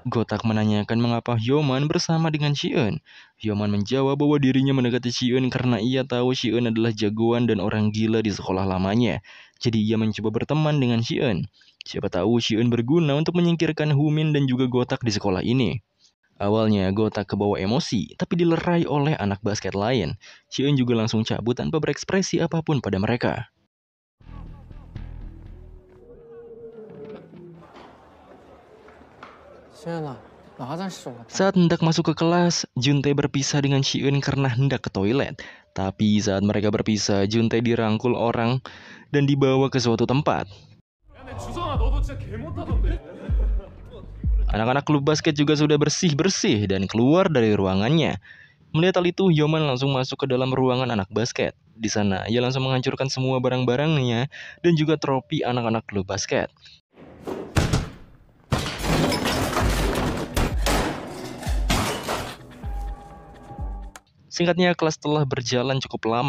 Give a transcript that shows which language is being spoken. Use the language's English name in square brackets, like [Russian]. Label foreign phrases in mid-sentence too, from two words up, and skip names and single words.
[Indonesian] Gotak menanyakan mengapa Hyoman bersama dengan Shion. Hyoman menjawab bahwa dirinya mendekati Shion karena ia tahu Shion adalah jagoan dan orang gila di sekolah lamanya. Jadi ia mencoba berteman dengan Shion. Siapa tahu Shion berguna untuk menyingkirkan Humin dan juga Gotak di sekolah ini. Awalnya Gotak kebawa emosi, tapi dilerai oleh anak basket lain. Shion juga langsung cabut tanpa berekspresi apapun pada mereka. [Korean] 시연아, 나 화장실 좀 갔다. [Indonesian] Saat hendak masuk ke kelas, Juntae berpisah dengan Shion karena hendak ke toilet. Tapi saat mereka berpisah, Juntae dirangkul orang dan dibawa ke suatu tempat. [Korean] 야, 내 주성아, 너도 진짜 개 못하던데. [Indonesian] Anak-anak klub basket juga sudah bersih-bersih dan keluar dari ruangannya. Melihat hal itu, Hyoman langsung masuk ke dalam ruangan anak basket. Di sana, ia langsung menghancurkan semua barang-barangnya dan juga trofi anak-anak klub basket. Singkatnya, kelas telah berjalan cukup lama.